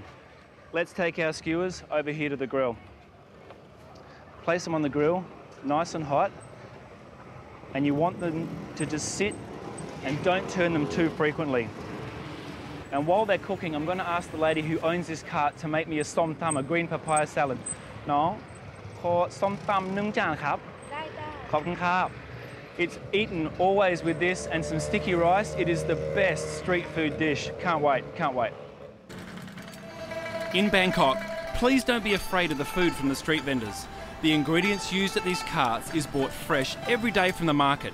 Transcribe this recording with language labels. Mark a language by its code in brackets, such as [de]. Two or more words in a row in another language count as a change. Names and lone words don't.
[en] Let's take our skewers over here to the grill. Place them on the grill, nice and hot, and you want them to just sit and don't turn them too frequently. And while they're cooking, I'm going to ask the lady who owns this cart to make me a som tam, a green papaya salad. No, for [th] som tam nung jang khap. Khop kun khap. [en] It's eaten always with this and some sticky rice. It is the best street food dish. Can't wait, can't wait. In Bangkok, please don't be afraid of the food from the street vendors. The ingredients used at these carts is bought fresh every day from the market.